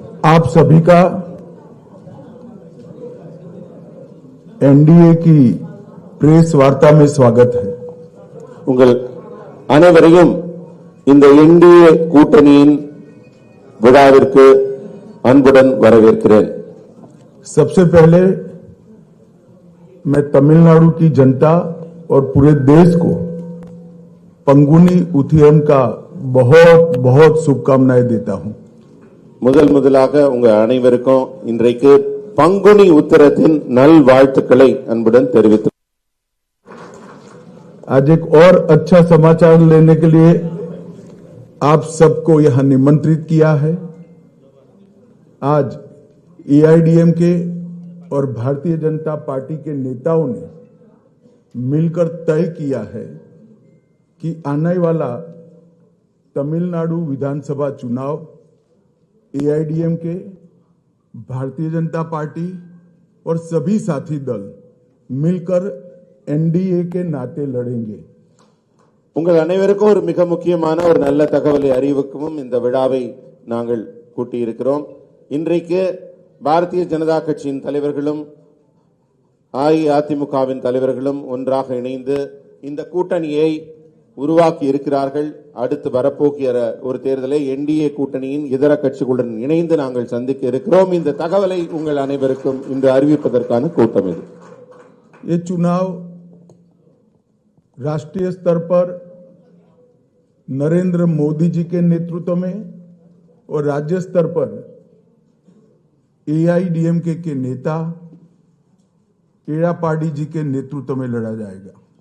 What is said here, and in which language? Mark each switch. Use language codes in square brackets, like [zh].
[hi] आप सभी का एनडीए की प्रेस वार्ता में स्वागत है। [ta] உங்கள் அனைவரையும் இந்த என்டிஏ கூட்டணியின் விழாவிற்கு அன்புடன் வரவேற்கிறேன்। [hi] सबसे पहले मैं तमिलनाडु की जनता और पूरे देश को पंगुनी उथियम का बहुत बहुत शुभकामनाएं देता हूं। [ta] முதலாக உங்க அனைவருக்கும் இன்றைக்கு பங்குனி உத்திரத்தின் நல்வாழ்த்துக்களை அன்புடன் தெரிவித்து [hi] आज एक और अच्छा समाचार लेने के लिए आप सबको यहां निमंत्रित किया है। आज AIADM के और भारतीय जनता पार्टी के नेताओं ने मिलकर तय किया है कि आने वाला तमिलनाडु विधानसभा चुनाव AIADM के, भारतीय जनता पार्टी और सभी साथी दल मिलकर एनडीए के नाते लड़ेंगे। [ta] உங்கள் அனைவருக்கும் ஒரு மிக முக்கியமான ஒரு நல்ல தகவலை அறிவிக்கவும் இந்த விழாவை நாங்கள் கூட்டியிருக்கிறோம்। இன்றைக்கு பாரதிய ஜனதா கட்சியின் தலைவர்களும் அஇஅதிமுகவின் தலைவர்களும் ஒன்றாக இணைந்து இந்த கூட்டணியை உருவாக்கி இருக்கிறார்கள்। அடுத்து வரப்போகிற ஒரு தேர்தலை என்டிஏ கூட்டணியின் இதர கட்சிகளுடன் இணைந்து நாங்கள் சந்திக்க இருக்கிறோம்। இந்த தகவலை உங்கள் அனைவருக்கும் இன்று அறிவிப்பதற்கான கூட்டம் இது। [hi] ये चुनाव राष्ट्रीय स्तर पर नरेंद्र मोदी जी के नेतृत्व में और राज्य स्तर पर AIADM के नेता एड़ापाडी जी के नेतृत्व में लड़ा जाएगा।